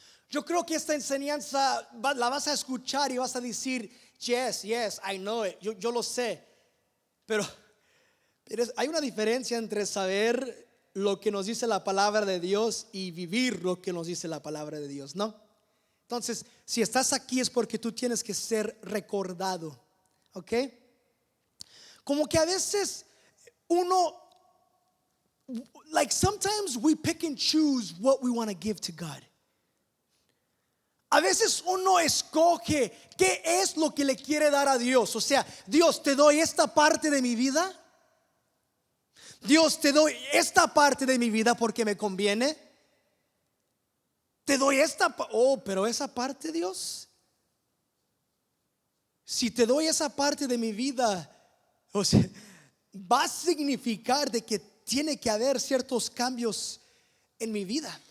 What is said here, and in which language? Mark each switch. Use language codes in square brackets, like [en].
[es] Yo creo que esta enseñanza la vas a escuchar y vas a decir, [en] yes, I know it, [es] yo lo sé. Pero hay una diferencia entre saber lo que nos dice la palabra de Dios y vivir lo que nos dice la palabra de Dios, ¿no? Entonces, si estás aquí es porque tú tienes que ser recordado, ¿ok? Como que a veces uno, [en] like sometimes we pick and choose what we want to give to God. [es] A veces uno escoge qué es lo que le quiere dar a Dios. O sea, Dios, te doy esta parte de mi vida. Dios, te doy esta parte de mi vida porque me conviene. Te doy pero esa parte, Dios, si te doy esa parte de mi vida, o sea, va a significar de que tiene que haber ciertos cambios en mi vida.